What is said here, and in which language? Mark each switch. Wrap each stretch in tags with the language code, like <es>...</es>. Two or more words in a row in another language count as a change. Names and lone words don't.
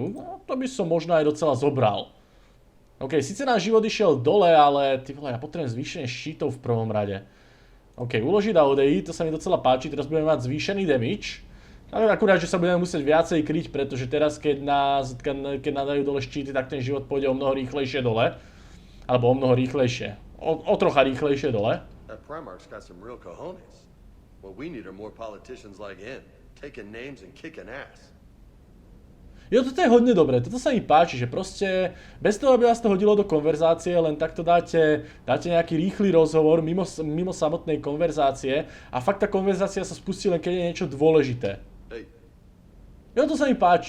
<sk>No, to by som možno aj docela zobral. OK, síce náš život išiel dole, ale ty vole, ja potrebujem zvýšenie štítov v prvom rade. OK, uložiť na EDI, to sa mi docela páči, teraz budeme mať zvýšený damage. Ale akurát, že sa budeme musieť viacej kryť, pretože teraz, keď nadajú dole štíty, tak ten život pôjde o mnoho rýchlejšie dole. Alebo o mnoho rýchlejšie. O trocha rýchlejšie dole.</sk> <en>That Primarch's got some real cojones. What we need are more politicians like him, taking names and kicking ass.</en> <sk>Jo, toto je hodne dobré, toto sa mi páči, že proste bez toho, aby vás to hodilo do konverzácie, len takto dáte nejaký rýchly rozhovor mimo samotnej konverzácie a fakt tá konverzácia sa spustí len keď je niečo dôležité. Jo, to sa mi páči.</sk>